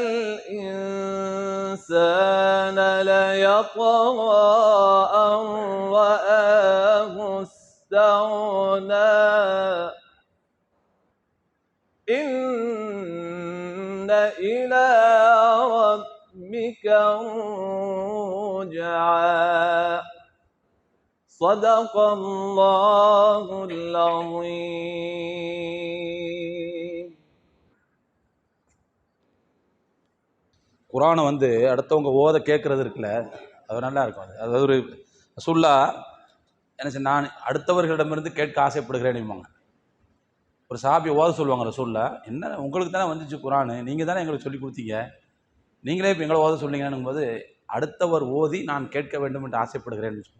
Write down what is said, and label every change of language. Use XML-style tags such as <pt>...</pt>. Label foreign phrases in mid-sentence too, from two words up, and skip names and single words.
<ar>الإنسان ليطغى أن رآه استغنى إن إلى ربك الرجعى صدق الله العظيم.</ar> <ta>குரானை அடுத்தவங்க ஓத கேட்கறது இருக்குல்ல, அது நல்லா இருக்கும். அது ஒரு ரசூல்லா என்ன செய்ய, நான் அடுத்தவர்களிடமிருந்து கேட்க ஆசைப்படுகிறேன். ஒரு சஹாபி ஓத சொல்லுவாங்க ரசூல்லா, என்ன உங்களுக்கு தானே வந்துச்சு குரானு, நீங்கள் தானே எங்களுக்கு சொல்லி கொடுத்தீங்க, நீங்களே இப்போ எங்களை ஓத சொன்னீங்கன்னும் போது அடுத்தவர் ஓதி நான் கேட்க வேண்டும் என்று ஆசைப்படுகிறேன்னு சொன்னாங்க.</ta>